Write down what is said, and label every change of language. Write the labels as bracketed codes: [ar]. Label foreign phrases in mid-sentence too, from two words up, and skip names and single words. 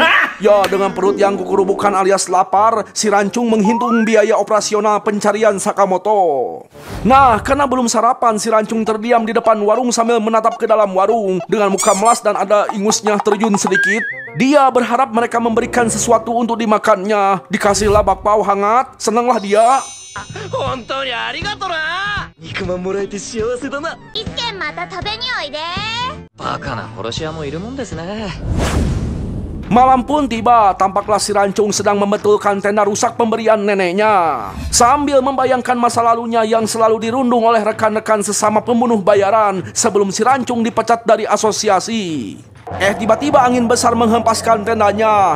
[id] Ya, dengan perut yang kukurubukan alias lapar, si Rancung menghitung biaya operasional pencarian Sakamoto. Nah, karena belum sarapan, si Rancung terdiam di depan warung sambil menatap ke dalam warung dengan muka melas dan ada ingusnya terjun sedikit. Dia berharap mereka memberikan sesuatu untuk dimakannya. Dikasihlah bakpao hangat, senanglah dia. [ja] 本当にありがとな。肉まんもらえて幸せだな。一軒また食べにおいで。バカな殺し屋もいるもんですね。 [id] Malam pun tiba, tampaklah si Rancung sedang membetulkan tenda rusak pemberian neneknya. Sambil membayangkan masa lalunya yang selalu dirundung oleh rekan-rekan sesama pembunuh bayaran sebelum si Rancung dipecat dari asosiasi. Tiba-tiba angin besar menghempaskan tendanya.